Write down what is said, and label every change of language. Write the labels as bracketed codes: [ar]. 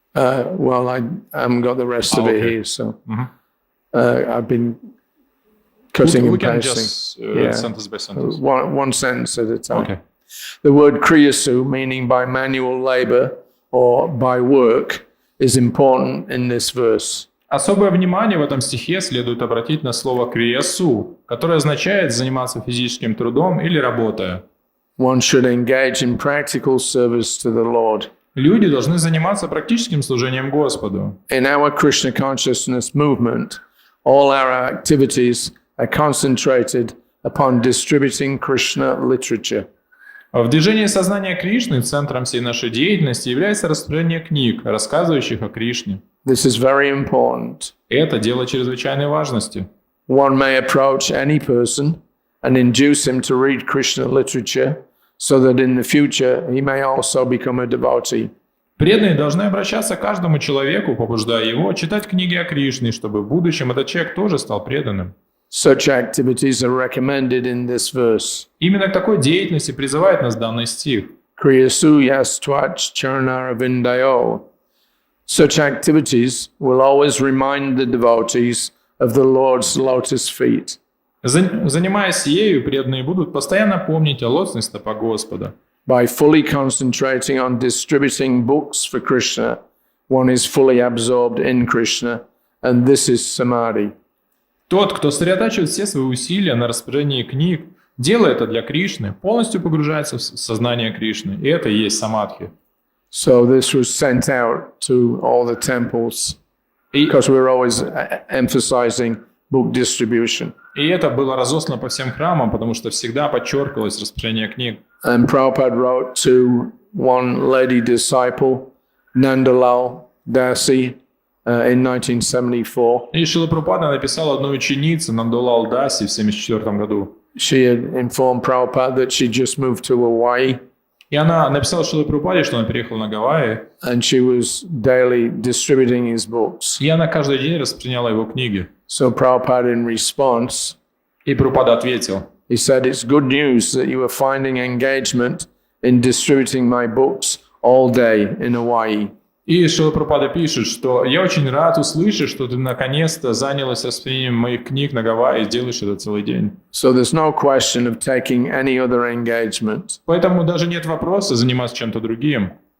[en] Well, I haven't got the rest of it here, so I've been cutting and pasting. We can just sentence by sentence. One sentence at a time. Okay. The word kriyasu, meaning by manual labor or by work, is important in this verse. [ru] Особое внимание в этом стихе следует обратить на слово криясу, которое означает заниматься физическим трудом или работая. [en] One should engage in practical service to the Lord. [ru] Люди должны заниматься практическим служением Господу. [en] In our Krishna consciousness movement, all our activities are concentrated upon distributing Krishna literature. [ru] В движении сознания Кришны центром всей нашей деятельности является распространение книг, рассказывающих о Кришне. [en] This is very important. [ru] Это дело чрезвычайной важности. [en] One may approach any person and induce him to read Krishna literature so that in the future he may also become a devotee. [ru] Преданные должны обращаться к каждому человеку, побуждая его читать книги о Кришне, чтобы в будущем этот человек тоже стал преданным. [en] Such activities are recommended in this verse. [ru] Именно к такой деятельности призывает нас данный стих. [sa] Kriyasu yastvach charanaravindaya. [en] Such activities will always remind the devotees of the Lord's lotus feet. [ru] Занимаясь ею, преданные будут постоянно помнить о лотосных стопах Господа. [en] By fully concentrating on distributing books for Krishna, one is fully absorbed in Krishna, and this is samadhi. [ru] Тот, кто сосредотачивает все свои усилия на распространении книг, делая это для Кришны, полностью погружается в сознание Кришны, и это и есть самадхи. [en] So this was sent out to all the temples because we're always emphasizing book distribution. [ru] И это было разослано по всем храмам, потому что всегда подчеркивалось распространение книг. [en] And Prabhupada wrote to one lady disciple, Nandalal Dasi, in 1974. [ru] И Шрила Прабхупада написал одной ученице, Нандалал Даси, в 1974 году. [en] She had informed Prabhupada that she just moved to Hawaii. [ru] И она написала Шриле Прабхупаде, что она переехала на Гавайи. [en] And she was daily distributing his books. [ru] И она каждый день распространяла его книги. [en] So Prabhupada in response, [ru] И Прабхупада ответил, [en] he said, it's good news that you are finding engagement in distributing my books all day in Hawaii. [ru] и Шрила Прабхупада пишет, что я очень рад услышать, что ты наконец-то занялась распространением моих книг на Гавайи и делаешь это целый день. [en] So there's no question of taking any other engagement. [ru] Поэтому даже нет вопроса заниматься чем-то другим.